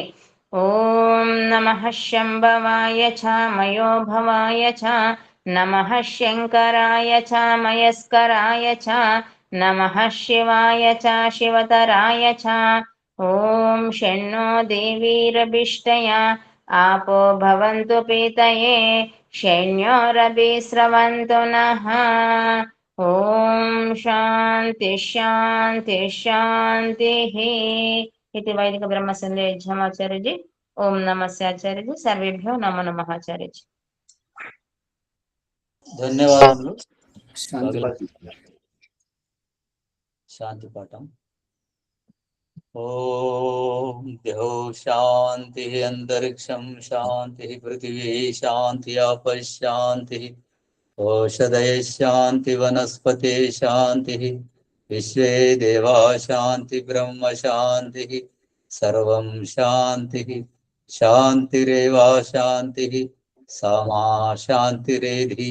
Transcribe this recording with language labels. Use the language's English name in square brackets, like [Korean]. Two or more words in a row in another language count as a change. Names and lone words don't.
[Sanskrit] ఓం నమః శంభవాయ చ మయోభవాయ చ నమః శంకరాయ చ మయస్కరాయ చ నమః శివాయ చ శివతరాయ చ. ఓం షణ్ణో దేవీరభిష్టయా आपो भवन्तु पीतये शैन्योरभिस्रवन्तु नः. ॐ शान्ति शान्ति शान्तिः इति वैदिक ब्रह्म संदेह आचार्य जी. [Hindi] ओम नमस्ते आचार्य जी. [Sanskrit] सर्वेभ्यो नमो नमः आचार्य जी. [Telugu] ధన్యవాదములు. శాంతి పాఠం. శాంతి పాఠం. [Sanskrit] ఓం ద్యౌ శాంతి అంతరిక్షం శాంతి పృథివీ శాంతి ఆపః శాంతి ఓషధయ శాంతి వనస్పతే శాంతి విశ్వే దేవా శాంతి బ్రహ్మ శాంతి సర్వం శాంతి శాంతిరేవా శాంతి సమా శాంతిరేధి.